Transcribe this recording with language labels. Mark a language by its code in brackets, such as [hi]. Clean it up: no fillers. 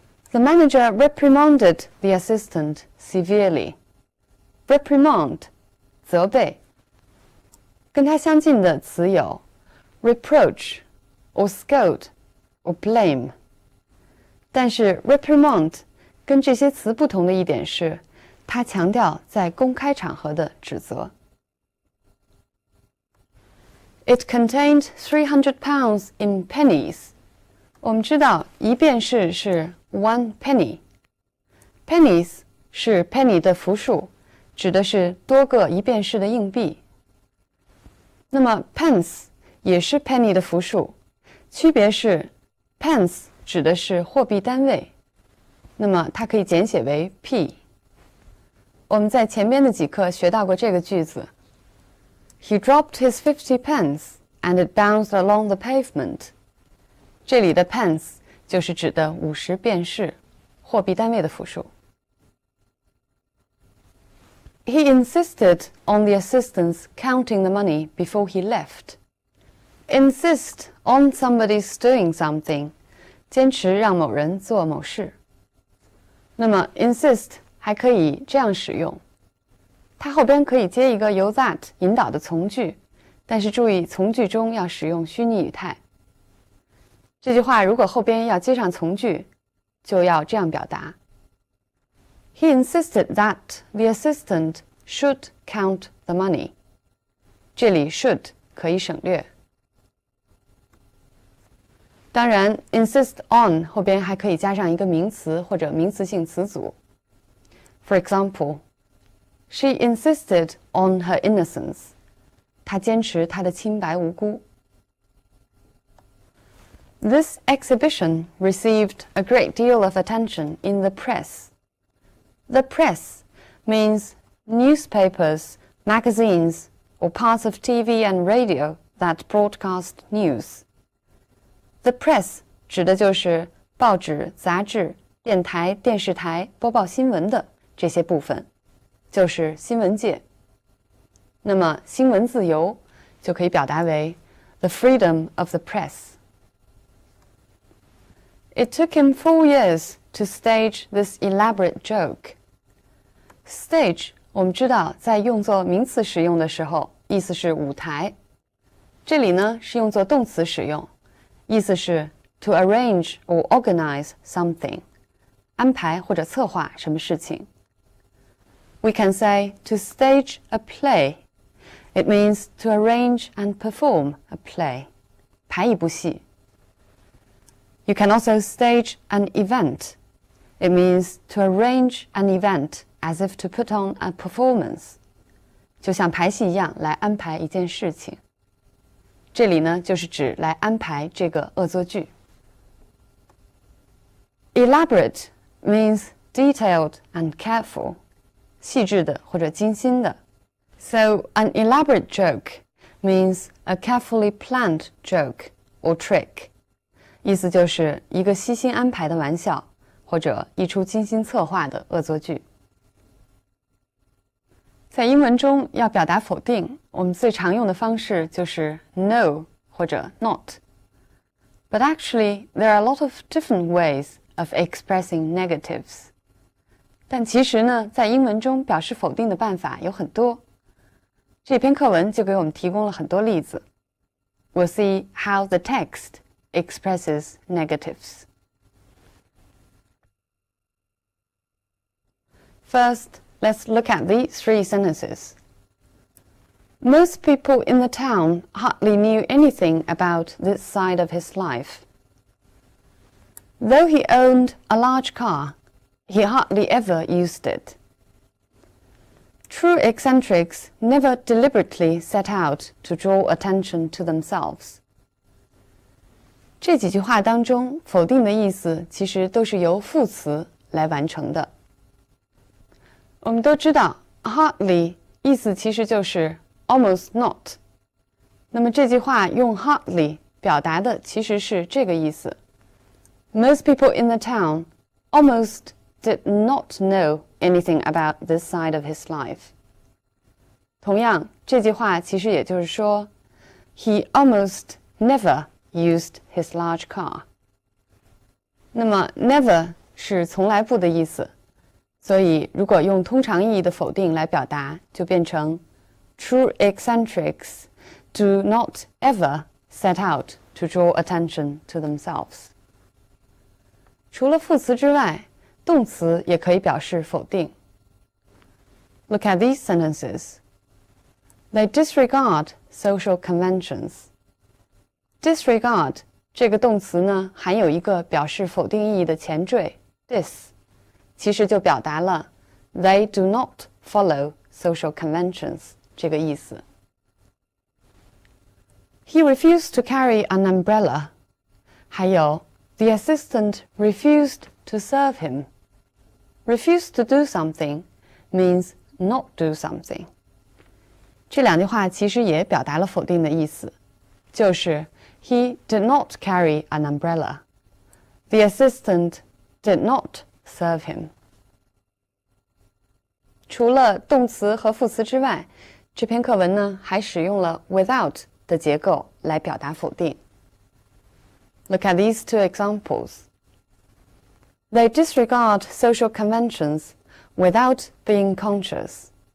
[en] The manager reprimanded the assistant severely. [zh] Reprimand， 责备。 跟它相近的词有 [en] reproach or scold or blame。 [zh] 但是 reprimand 跟这些词不同的一点是，它强调在公开场合的指责。 [en] It contained £300 in pennies. [zh] 我们知道一便士是 [en] one penny. [zh] Pennies 是 penny 的复数，指的是多个一便士的硬币。那么 pence 也是 penny 的复数，区别是 pence 指的是货币单位，那么它可以简写为 p。我们在前边的几课学到过这个句子 [en] He dropped his 50 pence and it bounced along the pavement. [zh] 这里的 pence 就是指的50便士，货币单位的复数。 [en] He insisted on the assistants counting the money before he left. Insist on somebody's doing something. [zh] 坚持让某人做某事。那么 insist 还可以这样使用，它后边可以接一个由 that 引导的从句，但是注意从句中要使用虚拟语态。这句话如果后边要接上从句，就要这样表达。 [en] He insisted that the assistant should count the money. [zh] 这里 should 可以省略。当然 insist on 后边还可以加上一个名词或者名词性词组。 [en] For example, she insisted on her innocence. [zh] 她坚持她的清白无辜。 [en] This exhibition received a great deal of attention in the press. The press means newspapers, magazines, or parts of TV and radio that broadcast news. [zh] The press 指的就是报纸、杂志、电台、电视台播报新闻的这些部分，就是新闻界。那么新闻自由就可以表达为 [en] the freedom of the press. It took him 4 years to stage this elaborate joke. [zh] Stage 我们知道在用作名词使用的时候，意思是舞台。这里呢是用作动词使用，意思是 [en] to arrange or organize something， [zh] 安排或者策划什么事情。 [en] We can say to stage a play. It means to arrange and perform a play. [zh] 排一部戏。 [en] You can also stage an event. It means to arrange an event as if to put on a performance. [zh] 就像排戏一样来安排一件事情。这里呢就是指来安排这个恶作剧。 [en] Elaborate means detailed and careful. [zh] 细致的或者精心的。 [en] So an elaborate joke means a carefully planned joke or trick. [zh] 意思就是一个悉心安排的玩笑，或者一出精心策划的恶作剧。在英文中要表达否定，我们最常用的方式就是 no 或者 not. [en] But actually, there are a lot of different ways of expressing negatives. [zh] 但其实呢，在英文中表示否定的办法有很多。这篇课文就给我们提供了很多例子。 [en] We'll see how the text expresses negatives. First, let's look at the 3 sentences. Most people in the town hardly knew anything about this side of his life. Though he owned a large car, he hardly ever used it. True eccentrics never deliberately set out to draw attention to themselves. [zh] 这几句话当中，否定的意思其实都是由副词来完成的。我们都知道 hardly 意思其实就是 [en] almost not。 [zh] 那么这句话用 hardly 表达的其实是这个意思。 [en] Most people in the town almost did not know anything about this side of his life. [zh] 同样，这句话其实也就是说 [en] he almost never used his large car. [zh] 那么 never 是从来不的意思，所以如果用通常意义的否定来表达，就变成 [en] True eccentrics do not ever set out to draw attention to themselves. [zh] 除了副词之外，动词也可以表示否定。 [en] Look at these sentences. They disregard social conventions. [zh] Disregard 这个动词呢，含有一个表示否定意义的前缀 dis， 其实就表达了 [en] they do not follow social conventions [zh] 这个意思。 [en] He refused to carry an umbrella. [zh] 还有 [en] the assistant refused to serve him. Refuse to do something means not do something. [zh] 这两句话其实也表达了否定的意思，就是 [en] he did not carry an umbrella. The assistant did not serve him. [zh] 除了动词和副词之外，这篇课文呢还使用了 without 的结构来表达否定。 [en] Look at these two examples. They disregard social conventions without being conscious.